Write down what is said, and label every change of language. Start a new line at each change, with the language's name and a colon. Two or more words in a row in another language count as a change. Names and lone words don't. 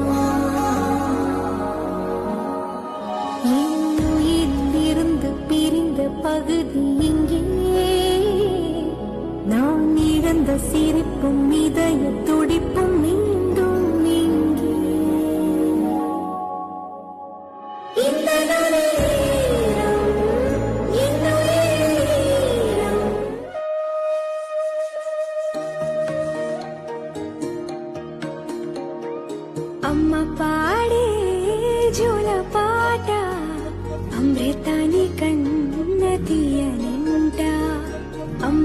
Tamil: என் உயிரில் இருந்து பிரிந்த பகுதி இங்கே, நான் இழந்த சிரிப்பும் இதய துடிப்பும் மீண்டும் இங்கே. இந்த நேரம் என்னுடைய நேரம்.
Telugu: అమ్మ పాడే జోల పాట అమృతాని కన్న తీయనింట, అమ్మ